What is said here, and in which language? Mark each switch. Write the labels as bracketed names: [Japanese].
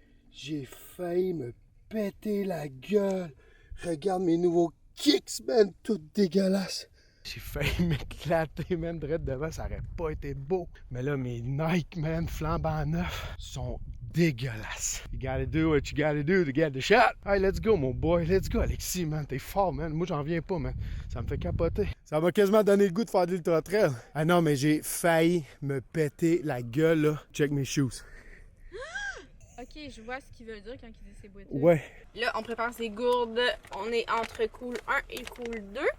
[French] J'ai failli me péter la gueule. Regarde mes nouveaux kicks, man, tout dégueulasses. J'ai failli m'éclater, man, direct devant, ça aurait pas été beau. Mais là, mes Nike, man, flambant neufs, sont dégueulasses. [English] You gotta do what you gotta do to get the shot. Hey, let's go, [French] mon boy, [English] let's go. [French] Alexis, man, t'es fort, man. Moi, j'en viens pas, man. Ça me fait capoter. Ça m'a quasiment donné le goût de faire de l'ultra-trail. Ah non, mais j'ai failli me péter la gueule, là. Check mes shoes. Ok, je vois ce qu'ils veulent dire quand ils disent c'est boiteux. Ouais. Là, on prépare ses gourdes. On est entre cool 1 et cool 2.